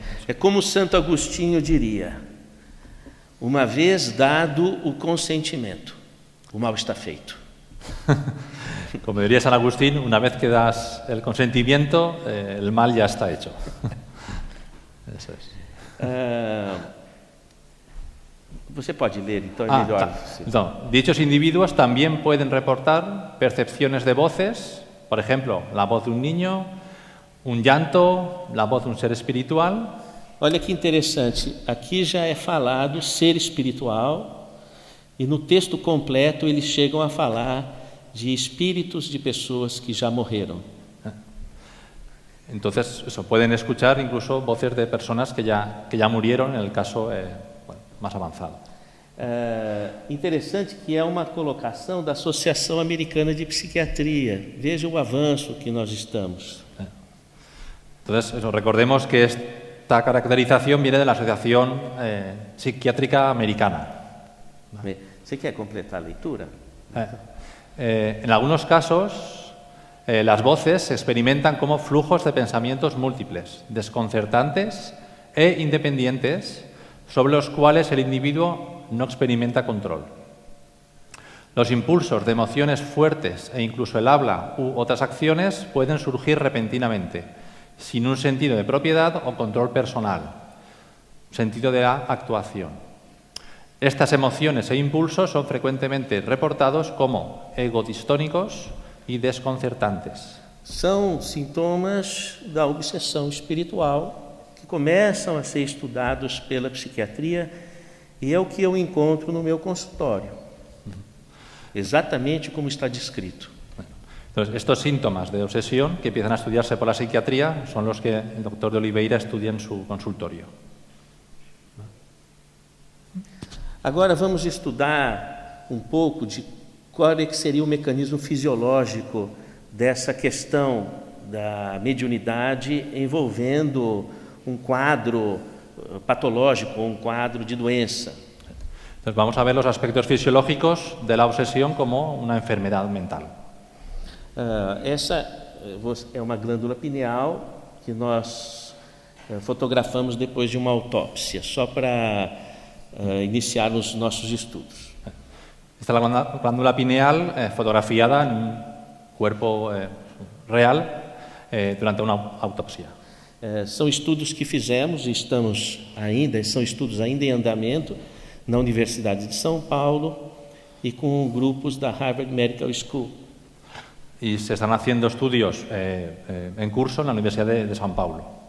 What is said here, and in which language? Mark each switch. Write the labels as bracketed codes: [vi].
[pt] É como Santo Agostinho diria: uma vez dado o consentimento, o mal está feito. [es] Como diría San Agustín, una vez que das el consentimiento, el mal ya está hecho. Eso es. [pt] Você pode ler, então é melhor. [es] Entonces, dichos individuos también pueden reportar percepciones de voces, por ejemplo, la voz de un niño, un llanto, la voz de un ser espiritual. [pt] Olha que interessante, aqui já é falado ser espiritual e no texto completo eles chegam a falar de espíritos de pessoas que já morreram. [es] Entonces, eso, pueden escuchar incluso voces de personas que ya murieron en el caso más avanzado. [pt] Interessante que é uma colocação da Associação Americana de Psiquiatria. Veja o avanço que nós estamos. [es] Entonces, eso, recordemos que esta caracterización viene de la Asociación Psiquiátrica Americana. [pt] Você quer completar a leitura? [es] En algunos casos, las voces se experimentan como flujos de pensamientos múltiples, desconcertantes e independientes, sobre los cuales el individuo no experimenta control. Los impulsos de emociones fuertes e incluso el habla u otras acciones pueden surgir repentinamente, sin un sentido de propiedad o control personal, sentido de la actuación. Estas emociones e impulsos son frecuentemente reportados como egodistónicos y desconcertantes. [pt] São sintomas da obsessão espiritual que começam a ser estudados pela psiquiatria e é o que eu encontro no meu consultório. Exatamente como está descrito. [es] Entonces, estos síntomas de obsesión que empiezan a estudiarse por la psiquiatría son los que el doctor de Oliveira estudia en su consultorio. [pt] Agora vamos estudar um pouco de qual é que seria o mecanismo fisiológico dessa questão da mediunidade envolvendo um quadro patológico, um quadro de doença. [es] Entonces vamos a ver los aspectos fisiológicos de la obsesión como una enfermedad mental. [pt] Essa é uma glândula pineal que nós fotografamos depois de uma autópsia, só para iniciar os nossos estudos. [es] Esta es la glándula pineal fotografiada en un cuerpo real durante uma autopsia. [pt] São estudos que fizemos e são estudos ainda em andamento na Universidade de São Paulo e com grupos da Harvard Medical School. [es] Y se están haciendo estudios en curso en la Universidad de São Paulo.